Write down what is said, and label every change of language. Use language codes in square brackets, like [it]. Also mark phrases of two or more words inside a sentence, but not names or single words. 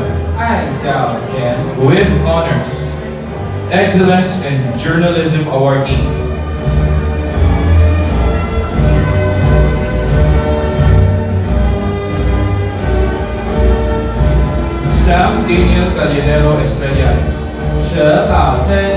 [en] Ai Xiaoxian. With honors. Excellence in Journalism Awardee. Sam Daniel Gallinero Estrellanes. She Gaozhen.